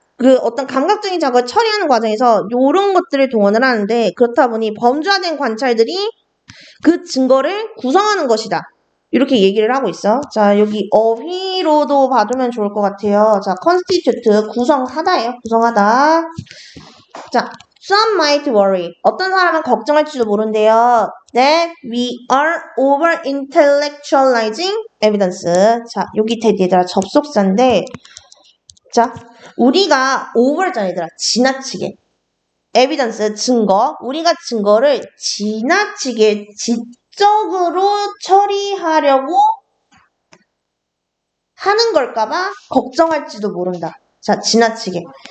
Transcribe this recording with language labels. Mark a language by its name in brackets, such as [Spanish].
[Korean] 그 어떤 감각적인 작업을 처리하는 과정에서 이런 것들을 동원을 하는데 그렇다 보니 범주화된 관찰들이 그 증거를 구성하는 것이다. 이렇게 얘기를 하고 있어. 자, 여기 어휘로도 봐두면 좋을 것 같아요. 자, constitute, 구성하다예요. 구성하다. 자, [English] some might worry. [Korean] 어떤 사람은 걱정할지도 모른대요. [English] That we are over intellectualizing evidence. [Korean] 자, 여기 얘들아 접속사인데 자, 우리가 over잖아 얘들아. 지나치게. evidence, 증거. 우리가 증거를 지나치게 지적으로 처리하려고 하는 걸까봐 걱정할지도 모른다. 자, 지나치게.